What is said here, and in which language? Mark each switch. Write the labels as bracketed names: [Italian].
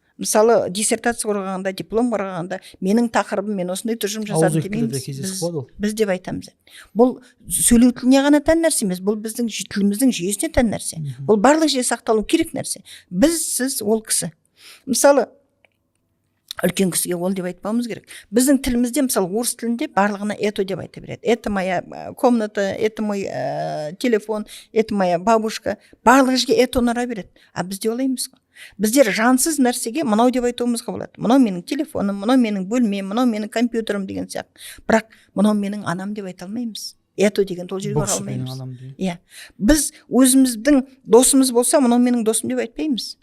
[Kazakh] Мысалы диссертация қорғағанда, диплом қорғағанда менің тақырыбым, мен осындай тұжырым жасадым демейміз. Біз деп айтамыз. Бұл сөйлеу тіліне ғана тән нәрсе емес, бұл біздің тіліміздің жүйесіне тән нәрсе. Бұл барлық жерде сақталу керек нәрсе. Біз, сіз, ол кісі. Мысалы үлкен кісіге ол деп айтпауымыз керек. Біздің тілімізде, мысалы орыс тілінде барлығына это деп айта береді. [Russian] Это моя комната, это мой телефон, это моя бабушка. [Kazakh] Барлық жерге это ұнара береді. А бізде олай емес қой. Біздер жансыз нәрсеге мынау деп айтуымызға болады. Мынау менің телефоным, мынау менің бөлмем, мынау менің компьютерім деген сияқты. Бірақ мынау менің анам деп айта алмаймыз. Это деген ол жерге ора алмаймыз. Иә. Біз өзіміздің досымыз болса, мынау менің досым деп айтпаймыз.